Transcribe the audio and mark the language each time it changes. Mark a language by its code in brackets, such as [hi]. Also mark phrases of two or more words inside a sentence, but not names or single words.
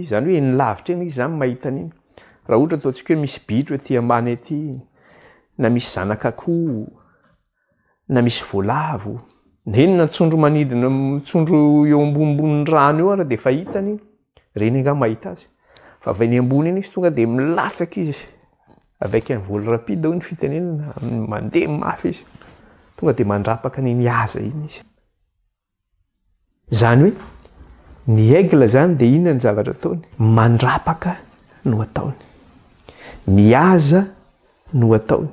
[mg] Zany hoe eny lavitra eny izy zany mahita an'iny. Raha ohatra ataontsika hoe misy bitro etỳ ambany aty, na misy zanak'akoho, na misy voalavo, eny na tsondro manidina, tsondro eo ambonimbon'ny rano eo ara dia efa hitany, reny angamba mahita azy. Fa avy eny ambony eny izy tonga dia milatsaka izy. [fr] Avec un vol rapide [mg] hoy ny fitenenana, mandeha mafy izy. Tonga dia mandrapaka ny haza iny izy. Zany hoe ny aigle zany dia inona ny zavatra ataony? Mandrapaka no ataony. Mihaza no ataony.